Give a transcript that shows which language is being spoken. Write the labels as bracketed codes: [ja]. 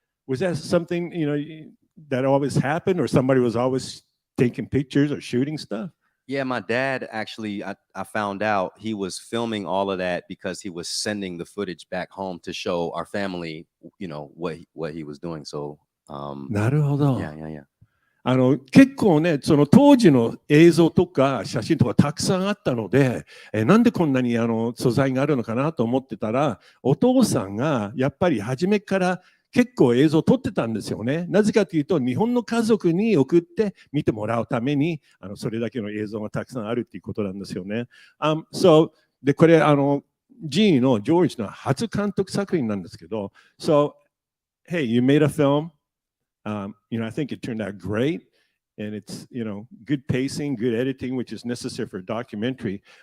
[en] Was that something, that always happened, or somebody was always taking pictures or shooting stuff? Yeah, my dad actually, I found out he was filming all of that because he was sending the footage back home to show our family, what he was doing. So, [ja] なるほど。 [en] Yeah. [ja] 結構ね、その当時の映像とか写真とかたくさんあったので、なんでこんなに素材があるのかなと思ってたら、お父さんがやっぱり初めから結構映像を撮ってたんですよね。なぜかというと、日本の家族に送って見てもらうために、それだけの映像がたくさんあるっていうことなんですよね。で、これ、G のジョージの初監督作品なんですけど、 [en] So, hey, you made a film. I think it turned out great, and it's good pacing, good editing, which is necessary for a documentary.